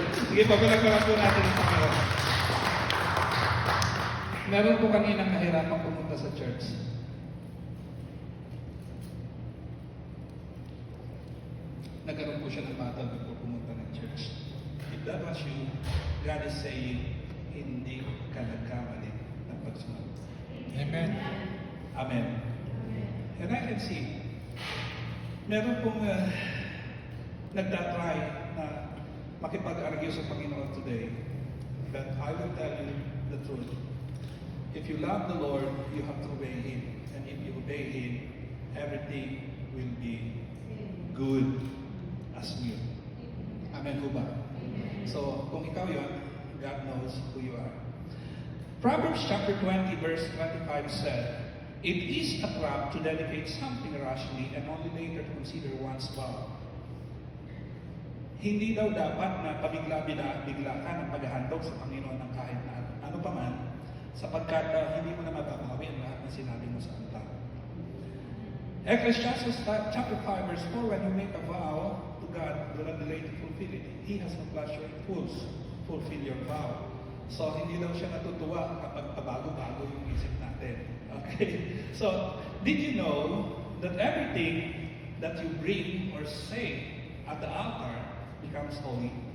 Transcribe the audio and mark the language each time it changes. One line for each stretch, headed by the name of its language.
Filipino: Sige, pagkakaroon po natin ang Panginoon. Meron po kaninang nahirapan pumunta sa church. Nagkaroon po siya ng battle before pumunta ng church.
English: If that was you, God is saying,
Filipino: hindi ka nagkamali ng pagsunod. Amen. Amen.
English: And I can see,
Filipino: meron pong nagtatry na makipag-argue sa Panginoon today.
English: But I will tell you the truth. If you love the Lord, you have to obey Him. And if you obey Him, everything will be good as new.
Filipino: Amen ho ba?
English: So,
Filipino: kung ikaw yon,
English: God knows who you are. Proverbs chapter 20 verse 25 said, "It is a trap to dedicate something rashly and only later to consider one's vow."
Filipino: Hindi daw dapat na pabigla ka ng paghahandog sa Panginoon ng kahit na ano pa man, sapagkat hindi mo na mababawi ang lahat ng sinabi mo sa altar.
English: Ecclesiastes chapter 5 verse 4, when you make a vow to God, do not delay to fulfill it. He has no pleasure in fools. Fulfill your vow.
Filipino: So, hindi daw siya natutuwa kapag pabago-bago yung isip natin. Okay?
English: So, did you know that everything that you bring or say at the altar becomes holy?